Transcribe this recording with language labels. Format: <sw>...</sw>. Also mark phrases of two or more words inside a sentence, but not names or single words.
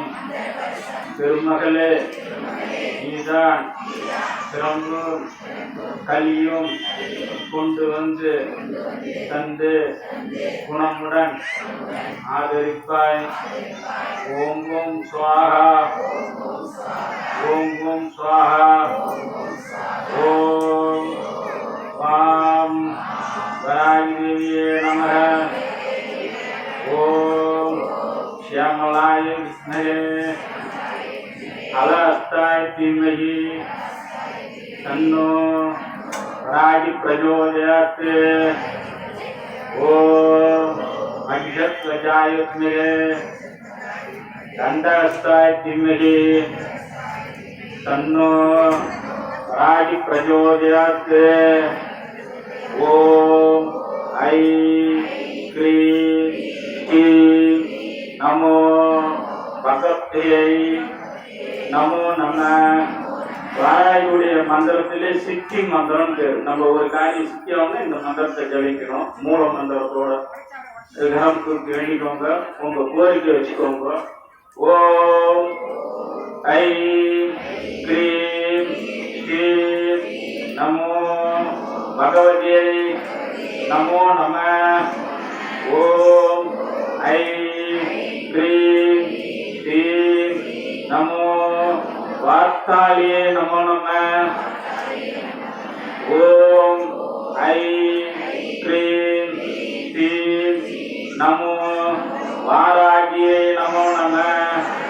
<ta>பெருமகளே நீதான் சிறம்பும் கலியும் கொண்டு வந்து தந்து குணமுடன் ஆதரிப்பாய்.</ta> <sa>ॐ ॐ स्वाहा ॐ ॐ स्वाहा. ॐ वां वाराहिये नमः. ஓம் श्यामलाय विष्णवे अलहस्ताय धीमहि तन्नो राजि प्रचोदयात्. ओम महिषध्वजाय विद्महे दंडहस्ताय धीमहि तन्नो राजि प्रचोदयात्. ओम ऐं क्लीं क्लीं नमो भगवत्यै नमो नमः.</sa> <ta>வாராயுடைய மந்திரத்திலே சித்தி மந்திரம் பேர். நம்ம ஒரு காரியம் சித்தியாகணும் இந்த மந்திரத்தை ஜபிக்கணும். மூல மந்திரத்தோட கிரகத்துக்கு வேண்டிக்கோங்க. உங்க கோரிக்கை வச்சுக்கோங்க.</ta> <sa>ॐ ऐं क्रीं श्रीं नमो भगवत्यै नमो नमः. ॐ ऐं क्रीं श्रीं नमो वार्तालिये नमो नमः. ओम ऐं क्रीं श्रीं नमो वारागिये नमो नमः.</sa>